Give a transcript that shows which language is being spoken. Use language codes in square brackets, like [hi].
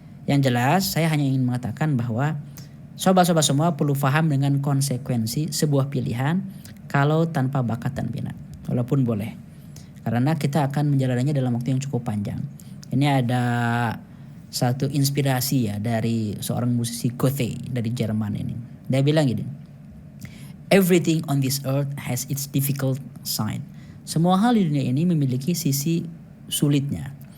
[id] Yang jelas saya hanya ingin mengatakan bahwa sobat-sobat semua perlu paham dengan konsekuensi sebuah pilihan kalau tanpa bakat dan minat. Walaupun boleh. Karena kita akan menjalaninya dalam waktu yang cukup panjang. Ini ada satu inspirasi ya dari seorang musisi Goethe dari Jerman ini. Dia bilang gini, [en] everything on this earth has its difficult side. [id] Semua hal di dunia ini memiliki sisi sulitnya.